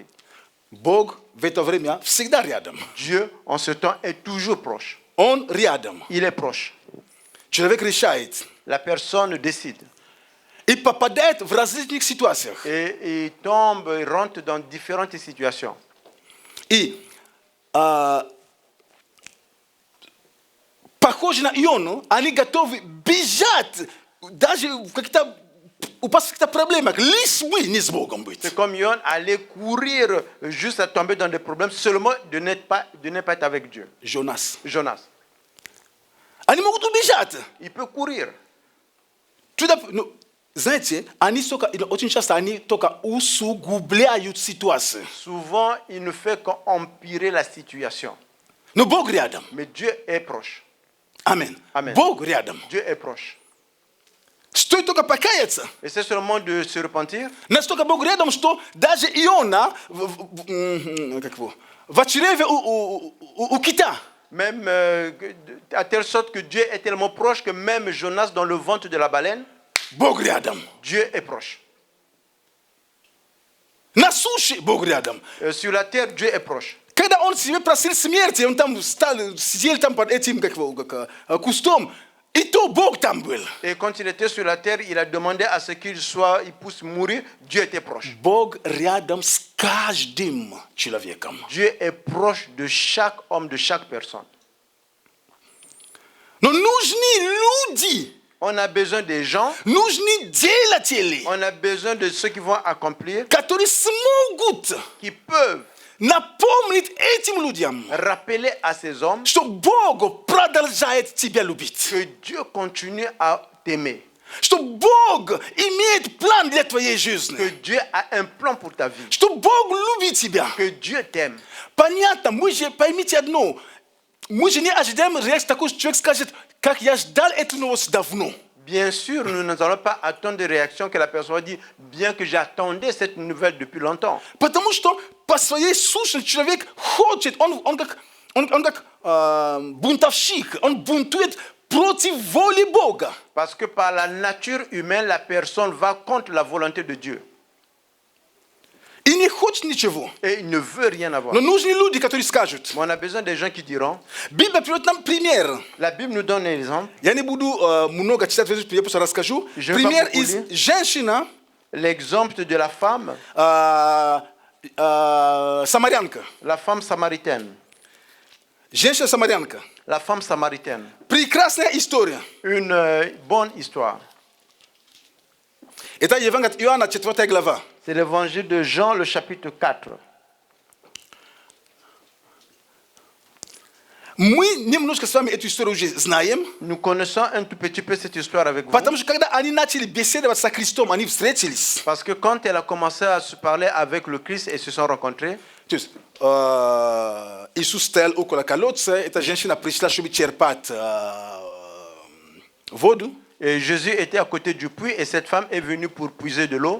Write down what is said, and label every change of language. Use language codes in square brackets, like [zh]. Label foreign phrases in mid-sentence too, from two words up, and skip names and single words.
[ru] Бог в это время всегда рядом. [fr] Dieu, en ce temps, est toujours proche. [ru] Он рядом. [fr] Il est proche. [ru] Человек решает. [fr] La personne décide. [ru] i попадает в различных ситуациях. [fr] Et il tombe, il rentre dans différentes situations. [ru] И похоже на Иону, они готовы бежать даже в какие-то упасть в какие-то проблемы, лишь бы не с Богом быть. [fr] C'est comme Yon allait courir juste à tomber dans des problèmes seulement de ne pas être avec Dieu. Jonas. Jonas, [ru] Они могут убежать. [fr] il peut courir. [ru] Ну, знаете, они очень часто они только усугубляют ситуацию. [fr] Souvent, il ne fait qu'empirer la situation. [ru] Но Бог рядом. [fr] Mais Dieu est proche. [ru] Аминь. [fr] Amen. [ru] Бог рядом. [fr] Dieu est proche. [ru] Стоит только покаяться. [fr] Et c'est seulement de se repentir. [ru] Настолько Бог рядом, что даже Иона в чреве у кита. [fr] Même à telle sorte que Dieu est tellement proche que même Jonas dans le ventre de la baleine, [ru] Бог рядом. [fr] Dieu est proche. [ru] На суше Бог рядом. [fr] Sur la terre, Dieu est proche. [ru] Когда он себе просил смерти, он там сидел там под этим кустом, и то Бог там был. [fr] Et quand il était sur la terre, il a demandé à ce qu'il puisse mourir. Dieu était proche. [ru] Бог рядом с каждым человеком. [fr] Dieu est proche de chaque homme, de chaque personne. [ru] Но нужны люди, [fr] On a besoin des gens, [ru] нужны делатели, [fr] on a besoin de ceux qui vont accomplir, [ru] которые смогут [fr] qui peuvent [ru] напомнить этим людям, [fr] rappeler à ces hommes [ru] что Бог продолжает тебя любить. [fr] que Dieu continue à t'aimer, [ru] Что Бог имеет план для твоей [fr] que [ru] жизни. [fr] Dieu a un plan pour ta vie, [ru] Что Бог любит тебя. [fr] que Dieu t'aime. [ru] Понятно, мы же, поймите одно, мы же не ожидаем реакции, такой человек скажет, как я ждал эту новость давно. [fr] Bien sûr, nous n'allons pas attendre de réaction que la personne dit, bien que j'attendais cette nouvelle depuis longtemps. [ru] Потому что по своей сущности человек хочет, он как бунтовщик, он бунтует против воли Бога. [fr] Parce que par la nature humaine, la personne va contre la volonté de Dieu. [ru] И не хочет ничего. [fr] Et il ne veut rien avoir. [ru] Но нужны люди, которые скажут. [fr] Mais on a besoin des gens qui diront, [ru] Библия приводит нам пример. [fr] la Bible nous donne un exemple, [ru] Я не буду много читать, я просто расскажу. [fr] Je vais [ru] Пример [fr] pas beaucoup [ru] из [fr] lire. [ru] женщина, [fr] l'exemple de la femme [ru] самарянка. [fr] samaritaine. [ru] Женщина-самарянка. [fr] La femme samaritaine. [ru] Прекрасная история. [fr] Une bonne histoire. [ru] Это Евангелие от Иоанна, 4 глава. [fr] C'est l'évangile de Jean, le chapitre 4. [ru] Мы немножко с вами эту историю уже знаем, [fr] Nous connaissons un tout petit peu cette histoire avec vous. [ru] потому что когда они начали беседовать со Христом, они встретились. [fr] Parce que quand elle a commencé à se parler avec le Christ et se sont rencontrés, [ru] То есть Иисус стоял около колодца, эта женщина пришла, чтобы черпать воду, [fr] et Jésus était à côté du puits et cette femme est venue pour puiser de l'eau.